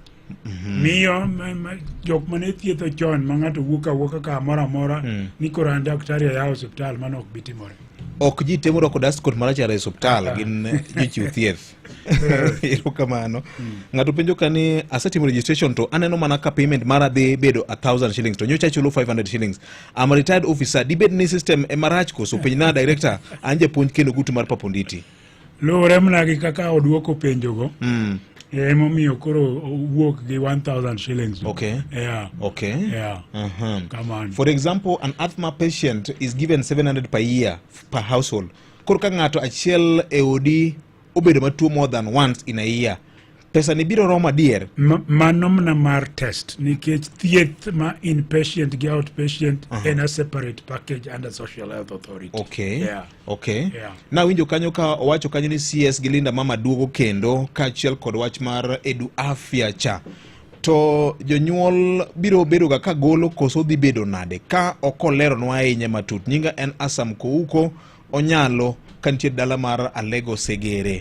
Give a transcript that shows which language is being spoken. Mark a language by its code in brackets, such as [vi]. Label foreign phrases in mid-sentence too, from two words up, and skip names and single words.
[luo] Miyo jok mane thietho chon ma ng'ato wuoka ka amora ni koro an [sw] daktari ya [luo] hospital mano ok bitimore. Ok ji temo roko [en] dust coat [luo] marachar e hospital gin jochiw thieth. Erokamano. Ng'ato penjo kani asetimo registration to aneno mana ka payment mara dhi bedo 1,000 shillings to nyocha chulo 500 shillings. [en] I'm a retired officer. [luo] Dibed ni system emarach koso penj na director anje puonj kendo gutu mar paponditi. Luwore mna gi kaka oduoko penjo go. Emomiyo koro wuok gi 1,000 shillings. [en] Okay. Yeah. Okay. Yeah. Come on. For example, an asthma patient is given 700 per year per household. [luo] Koro ka ng'ato achiel e odi obedo matuo [en] more than once in a year, [luo] pesa ni biro romo adier. Mano mna mar test nikech thieth ma inpatient gi outpatient en [en] a separate package under Social Health Authority. Okay. Yeah. Okay. Yeah. [luo] Na winjo kanyo ka owacho kanyo ni CS gi Linda Mama duogo kendo kaachiel kod wach mar Edu Afya cha. To jonyuol biro bedo ga ka golo koso dhi bedo nade ka okoleronwa ahinya matut. Nyinga en Asam Kouko Onyalo kantie dala mar Alego Segere.